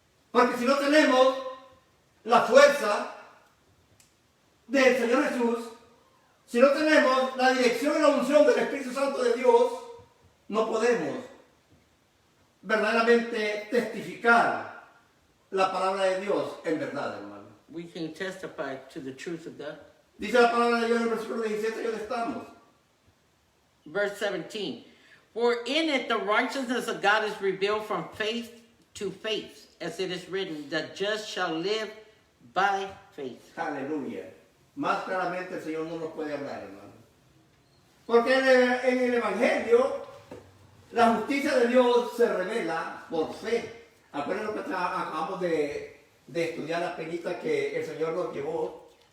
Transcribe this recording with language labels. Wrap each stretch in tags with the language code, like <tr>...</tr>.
<es>Porque si no tenemos la fuerza del Señor Jesús, si no tenemos la dirección y la unción del Espíritu Santo de Dios, no podemos verdaderamente testificar la palabra de Dios en verdad, hermano.</es> <en>We can testify to the truth of God.</en> <es>Dice la palabra de Dios en el versículo 17, ¿dónde estamos?</es> <en>Verse 17, "For in it the righteousness of God is revealed from faith to faith, as it is written, the just shall live by faith."</en> <es>Aleluya. Más claramente el Señor no nos puede hablar, hermano. Porque en el Evangelio la justicia de Dios se revela por fe. Acuérdense lo que acabamos de estudiar la penita que el Señor nos llevó.</es>